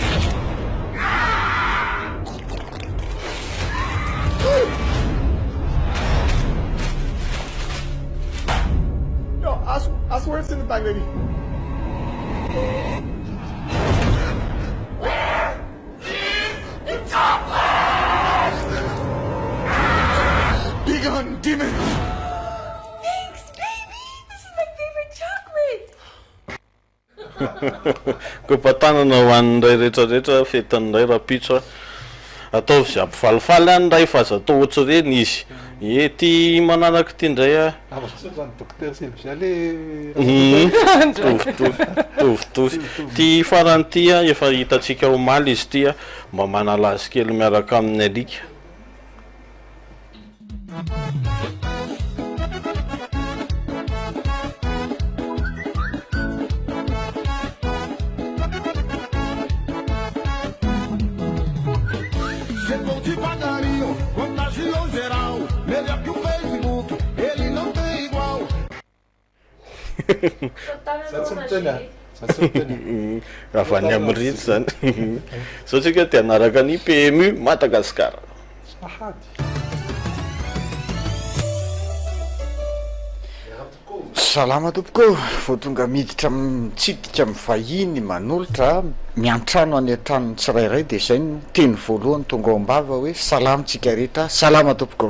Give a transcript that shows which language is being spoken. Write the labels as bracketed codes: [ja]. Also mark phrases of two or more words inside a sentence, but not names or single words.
[en] No, I swear it's in the back, baby. Where is the chocolate? Be gone, demon! Thanks, baby. This is my favorite chocolate. [mg] koa mpatanana ho an'ndray rehetrarehetra fetin'ndray raha pitso ataovy zay ampifalifaly any ndray fa aza atao ohatry reny izy ty manaraky ty ndray a tovitovy ty farany ty a efa hitatsika omaly izy ty a mba manala azy kely miaraka amin'ny alika. [pt] Chegou devagarinho, contagiou geral. Melhor que o Facebook, ele não tem igual. [mg] Avy any amin'ny ritsy zany satsika ty anaraka ny PMU Madagasikara. Salama tompoko, vao tonga miditra mitsidika mivahiny manolotra miantrano any an-tranony tsirairay dia izay ny teny voalohany tonga ao am-bava hoe salamantsika rehetra, salama tompoko.